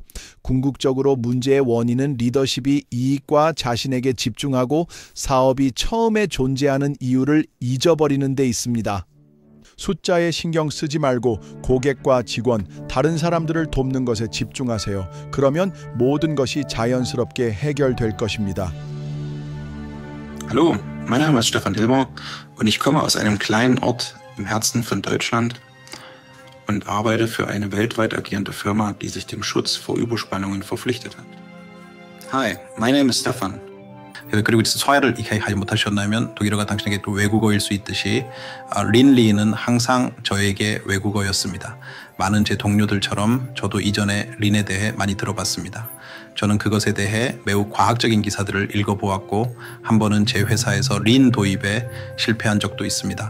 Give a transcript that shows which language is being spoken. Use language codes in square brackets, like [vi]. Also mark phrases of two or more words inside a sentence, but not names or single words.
[ko] 궁극적으로 문제의 원인은 리더십이 이익과 자신에게 집중하고 사업이 처음에 존재하는 이유를 잊어버리는 데 있습니다. 숫자에 신경 쓰지 말고 고객과 직원, 다른 사람들을 돕는 것에 집중하세요. 그러면 모든 것이 자연스럽게 해결될 것입니다. [de] Hallo, mein Name ist Stefan Dilmer und ich komme aus einem kleinen Ort im Herzen von Deutschland und arbeite für eine weltweit agierende Firma, die sich dem Schutz vor Überspannungen verpflichtet hat. [en] Hi, my name is Stefan. [ko] 그리고 서야를 이해하지 못하셨다면 독일어가 당신에게 또 외국어일 수 있듯이 린리는 항상 저에게 외국어였습니다. 많은 제 동료들처럼 저도 이전에 린에 대해 많이 들어봤습니다. 저는 그것에 대해 매우 과학적인 기사들을 읽어보았고 한 번은 제 회사에서 린 도입에 실패한 적도 있습니다.